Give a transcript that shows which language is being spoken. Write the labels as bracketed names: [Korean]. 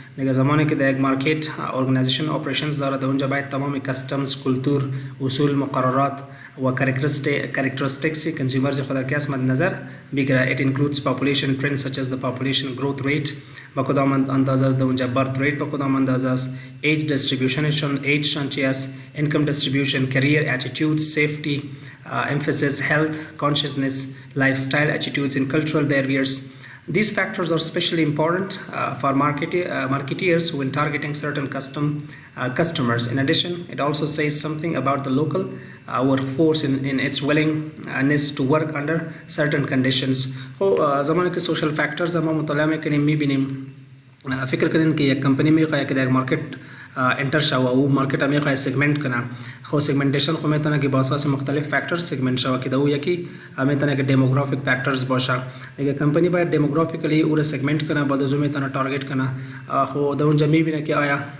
[Persian] دیگه زمانی که در یک مارکت organization operations داره در اونجا باید تمام customs, کلتور، اصول، مقررات و characteristics consumers خود که است مد نظر بگیره. [English] It includes population trends such as the population growth rate [Persian] با کدام اندازه است در اونجا [English] birth rate با کدام اندازه است age distribution [Persian] چی است [English] income distribution career attitudes safety emphasis health consciousness lifestyle attitudes and cultural barriers. These factors are especially important for marketeers when targeting certain customers. In addition, it also says something about the local workforce in its willingness to work under certain conditions. [Persian] زمانی که social factors ما مطالعه میکنیم میبینیم فکر کنین که یک کمپنی میخواد که در مارکت انتر شوه او مارکت میخواد سگمنت کنه خو سگمنتیشن خو میتونه که با اساس مختلف فاکتورز سگمنت شوه که دو یکی میتونه که demographic factors باشه دیگه کمپنی باید demographically او رو سگمنت کنه بعد از اون میتونه تارگت کنه خو در اونجا میبینه که آیا